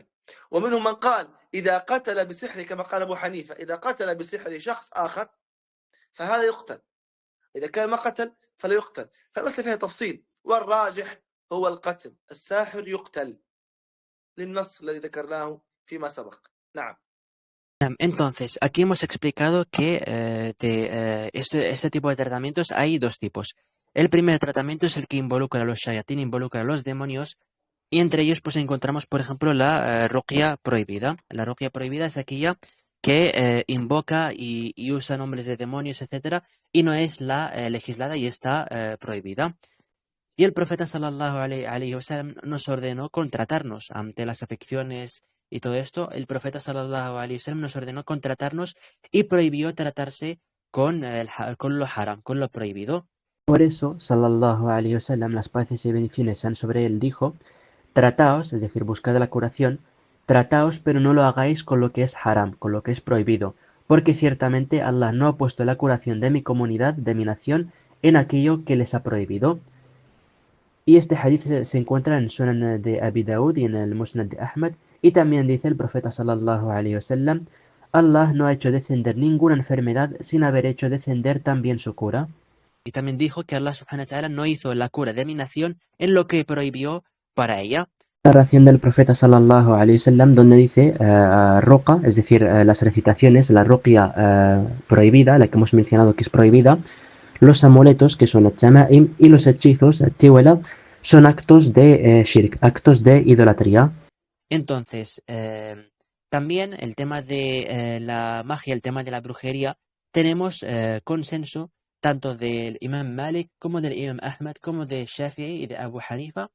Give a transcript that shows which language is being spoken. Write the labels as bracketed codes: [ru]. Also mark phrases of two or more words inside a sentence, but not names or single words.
[ar] ومنهم من قال إذا قتل بسحر كما قال أبو حنيفة، إذا قتل بسحر شخص آخر فهذا يقتل، إذا كان ما قتل فلا يقتل. فالمسألة فيها تفصيل، والراجح هو القتل، الساحر يقتل للنص الذي ذكرناه فيما سبق. نعم. [es] Entonces, aquí hemos explicado que de este tipo de tratamientos hay dos tipos. El primer tratamiento es el que involucra a los shayatín, involucra a los demonios, y entre ellos pues encontramos, por ejemplo, la ruqya prohibida. La ruqya prohibida es aquella que invoca y usa nombres de demonios, etcétera, y no es la legislada y está prohibida. Y el profeta [ar] صلى الله عليه وسلم [es] nos ordenó contratarnos ante las afecciones y todo esto. El profeta [ar] صلى الله عليه وسلم [es] nos ordenó contratarnos y prohibió tratarse con lo haram, con lo prohibido. Por eso, [ar] صلى الله عليه وسلم, [es] las paces y bendiciones sean sobre él, dijo: trataos, es decir, buscad la curación, trataos, pero no lo hagáis con lo que es haram, con lo que es prohibido, porque ciertamente Allah no ha puesto la curación de mi comunidad, de mi nación, en aquello que les ha prohibido. Y este hadith se encuentra en Sunan de Abi Daud y en el Musnad de Ahmad, y también dice el profeta [ar] صلى الله عليه وسلم: [es] Allah no ha hecho descender ninguna enfermedad sin haber hecho descender también su cura. Y también dijo que Allah [ar] سبحانه وتعالى [es] no hizo la cura de mi nación en lo que prohibió para ella. Narración del profeta [ar] صلى الله عليه وسلم, [es] donde dice ruqa, es decir, las recitaciones, la ruqya prohibida, la que hemos mencionado que es prohibida, los amuletos, que son el y los hechizos, tiwala, son actos de shirk, actos de idolatría. Entonces, también el tema de la magia, el tema de la brujería, tenemos consenso tanto del Imam Malik como del Imam Ahmad, como de Shafi'i y de Abu Hanifa.